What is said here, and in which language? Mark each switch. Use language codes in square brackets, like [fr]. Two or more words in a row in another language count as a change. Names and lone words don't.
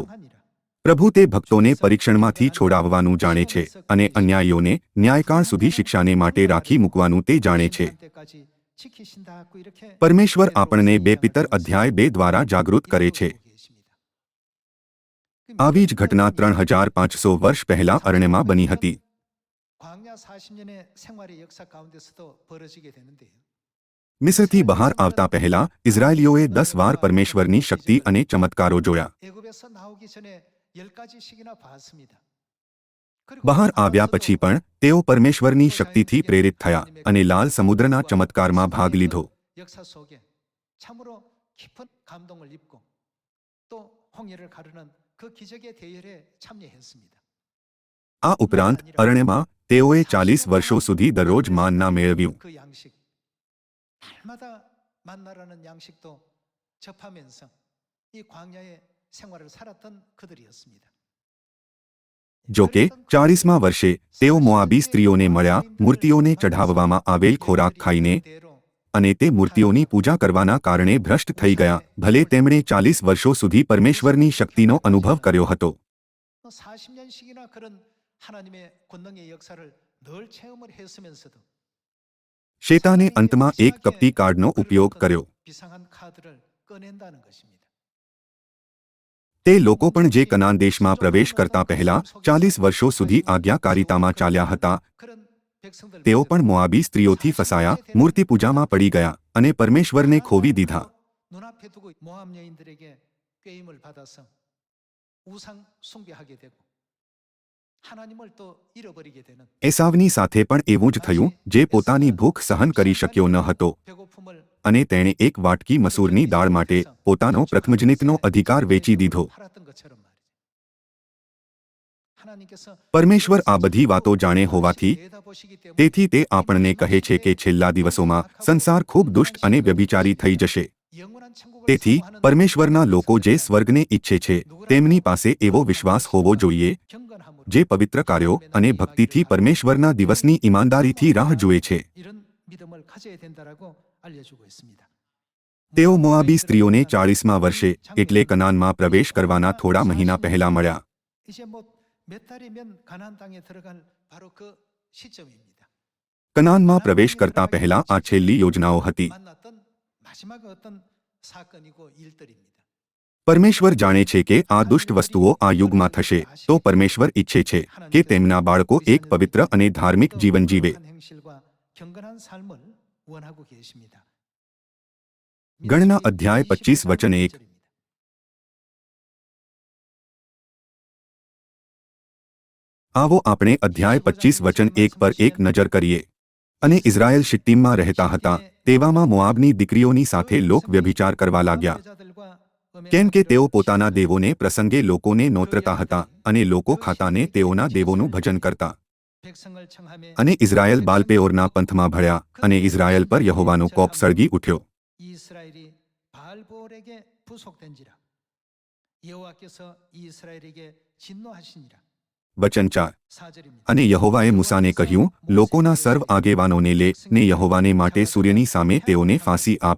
[gu] પ્રભુ તે ભક્તોને પરીક્ષણમાંથી છોડાવવાનું જાણે છે અને અન્યાયીઓને ન્યાયકાળ સુધી શિક્ષાને માટે રાખી મૂકવાનું તે જાણે છે. પરમેશ્વર આપણને 2 પિતર અધ્યાય 2 દ્વારા જાગૃત કરે છે. આવી જ ઘટના 3500 વર્ષ પહેલા અરણ્યમાં બની હતી. [ko] 광야 40년의 생활의 역사 가운데서도 벌어지게 되는데요. [gu] મિસ્રથી બહાર આવતા પહેલા ઇઝરાયેલીઓએ 10 વાર પરમેશ્વરની શક્તિ અને ચમત્કારો જોયા. [ko] 애굽에서 나오기 전에 10가지씩이나 봤습니다. [gu] બહાર આવ્યા પછી પણ તેઓ પરમેશ્વરની શક્તિથી પ્રેરિત થયા અને લાલ સમુદ્રના ચમત્કારમાં ભાગ લીધો. [ko] 역사 속에 참으로 깊은 감동을 입고 또 홍해를 가르는 그 기적의 대열에 참여했습니다. [gu] આ ઉપરાંત અરણ્યમાં તેઓએ 40 વર્ષો સુધી દરરોજ માનના મેળવ્યું. [ko] 그 양식 날마다 만나라는 양식도 접하면서 이 광야의 생활을 살았던 그들이었습니다. [gu] જો કે 40મા વર્ષે તેઓ મોઆબી સ્ત્રીઓને મળ્યા, મૂર્તિઓને ચઢાવવામાં આવેલ ખોરાક ખાઈને, અને તે મૂર્તિઓની પૂજા કરવાના કારણે ભ્રષ્ટ થઈ ગયા, ભલે તેમણે 40 વર્ષો સુધી પરમેશ્વરની શક્તિનો અનુભવ કર્યો હતો. [ko] 40년씩이나 그런 하나님의 권능의 역사를 늘 체험을 했으면서도 [gu] શેતાને અંતમાં એક કપટી કાર્ડનો ઉપયોગ કર્યો. [ko] 비상한 카드를 꺼낸다는 것입니다. [gu] તે લોકો પણ જે કનાન દેશમાં પ્રવેશ કરતા પહેલા 40 વર્ષો સુધી આજ્ઞાકારિતામાં ચાલ્યા હતા, [ko] 그런 백성들 [gu] તેઓ પણ મોઆબી સ્ત્રીઓથી ફસાયા, મૂર્તિ પૂજામાં પડી ગયા અને પરમેશ્વરને ખોવી દીધા. [ko] 눈앞에 두고 모압 여인들에게 꾀임을 받아서 우상 숭배하게 되고 하나님을 또 잃어버리게 되는 [gu] એસાવની સાથે પણ એવું જ થયું, જે પોતાની ભૂખ સહન કરી શક્યો ન હતો [ko] 배고픔을 [gu] અને તેણે એક વાટકી મસૂરની દાળ માટે પોતાનો પ્રથમજનિતનો અધિકાર વેચી દીધો. [ko] 팔았던 것처럼 말이죠. 하나님께서 [gu] પરમેશ્વર આ બધી વાતો જાણે હોવાથી [ko] 내다보시기 때문에 [gu] તેથી તે આપણને કહે છે કે છેલ્લા દિવસોમાં સંસાર ખૂબ દુષ્ટ અને વ્યભિચારી થઈ જશે. [ko] 영원한 천국을 [gu] તેથી [ko] 사모하는 [gu] પરમેશ્વરના લોકો જે સ્વર્ગને ઈચ્છે છે તેમની પાસે એવો વિશ્વાસ હોવો જોઈએ [ko] 경건함으로 [gu] જે પવિત્ર કાર્યો અને ભક્તિથી પરમેશ્વરના દિવસની ઈમાનદારીથી રાહ જુએ છે. [ko] 이런 믿음을 가져야 된다라고 알려주고 있습니다. [gu] તેઓ મોઆબી સ્ત્રીઓને 40મા વર્ષે એટલે કનાનમાં પ્રવેશ કરવાના થોડા મહિના પહેલા મળ્યા. [ko] 이제 뭐 몇 달이면 가나안 땅에 들어갈 바로 그 시점입니다. [gu] કનાનમાં પ્રવેશ કરતા પહેલા આ છેલ્લી યોજનાઓ હતી. [ko] 만났던 마지막 어떤 사건이고 일들입니다. [gu] પરમેશ્વર જાણે છે કે આ દુષ્ટ વસ્તુઓ આ યુગમાં થશે, તો પરમેશ્વર ઈચ્છે છે કે તેમના બાળકો એક પવિત્ર અને ધાર્મિક જીવન જીવે. [ko] 거룩한 행실과 경건한 삶을 원하고 계십니다. [gu] ગણના અધ્યાય 25 વચન 1. આવો આપણે અધ્યાય 25 વચન 1 પર એક નજર કરીએ. અને ઇઝરાયેલ શિટ્ટીમમાં રહેતા હતા, તેવામાં મોઆબની દીકરીઓની સાથે લોક વ્યભિચાર કરવા લાગ્યા. કેમ કે તેઓ પોતાના દેવોને પ્રસંગે લોકોને નોતરતા હતા અને લોકો ખાતાને તેઓના દેવોનું ભજન કરતા. [ko] 백성을 청함에 [gu] અને ઇઝરાયેલ બાલપેઓરના પંથમાં ભળ્યા અને ઇઝરાયેલ પર યહોવાનો કોપ સળગી ઉઠ્યો. [ko] 이스라엘이 바알보올에게 부속된지라 여호와께서 이스라엘에게 진노하시니라. [gu] વચન 4. [ko] 4절입니다. [gu] અને યહોવાએ મૂસાને કહ્યું, લોકોના સર્વ આગેવાનોને લે ને યહોવાને માટે સૂર્યની સામે તેઓને ફાંસી આપ,